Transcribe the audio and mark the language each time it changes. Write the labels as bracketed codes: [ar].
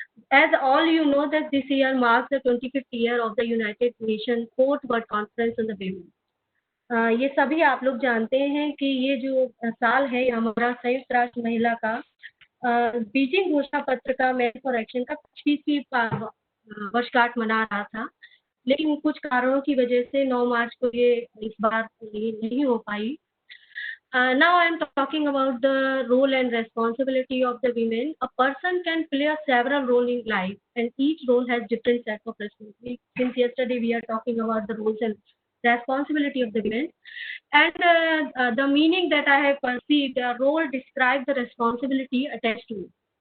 [en] As all you know that this year marks the 25th year of the United Nations Fourth World Conference on the Women. [hi] ये सभी आप लोग जानते हैं कि ये जो साल है हमारा संयुक्त राष्ट्र महिला का बीजिंग घोषणा पत्र का मेन फॉर एक्शन का 25वीं वर्षगांठ मना रहा था, लेकिन कुछ कारणों की वजह से 9 मार्च को ये इस बार नहीं हो पाई. [en] Now I am talking about the role and responsibility of the women. A person can play a several role in life, and each role has different set of responsibilities. Since yesterday we are talking about the roles and responsibility of the women, and the meaning that I have perceived, a role describes the responsibility attached to it.